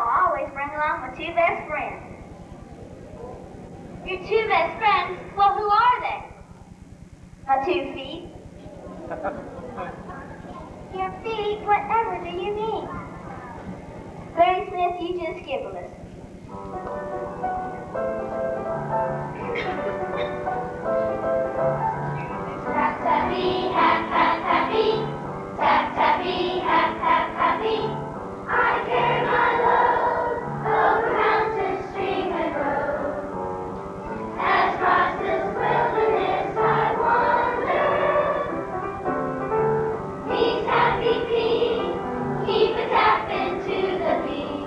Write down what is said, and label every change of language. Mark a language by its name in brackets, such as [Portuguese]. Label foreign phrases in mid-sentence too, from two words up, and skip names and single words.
[English] I always bring along my two best friends. Your two best friends? Well, who are they? My 2 feet. Your feet? Whatever do you mean? Granny Smith, you just giggle us. Tap, tappy, tap, tap, tappy. Tap, tappy, tap, tap, tappy. I carry my load over mountain, stream, and road. As across this wilderness I wander. These happy feet keep a tapping to the beat.